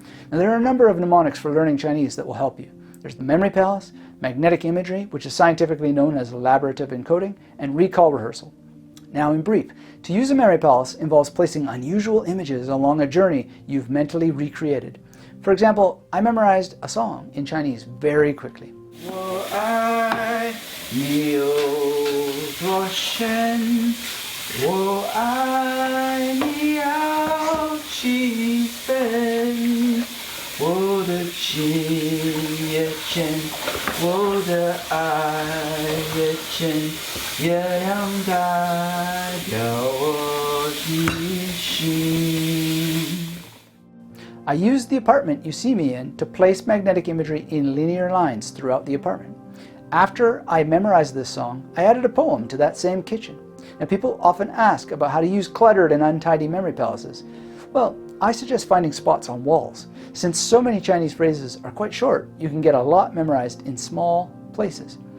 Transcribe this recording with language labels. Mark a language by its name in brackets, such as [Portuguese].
[English] Now, there are a number of mnemonics for learning Chinese that will help you. There's the memory palace, magnetic imagery, which is scientifically known as elaborative encoding, and recall rehearsal. Now, in brief, to use a memory palace involves placing unusual images along a journey you've mentally recreated. For example, I memorized a song in Chinese very quickly. [Chinese] 我爱你有多深，我爱你要几分，我的情也真，我的爱也真，月亮代表我的心。 [English] I used the apartment you see me in to place magnetic imagery in linear lines throughout the apartment. After I memorized this song, I added a poem to that same kitchen. Now, people often ask about how to use cluttered and untidy memory palaces. Well, I suggest finding spots on walls. Since so many Chinese phrases are quite short, you can get a lot memorized in small places.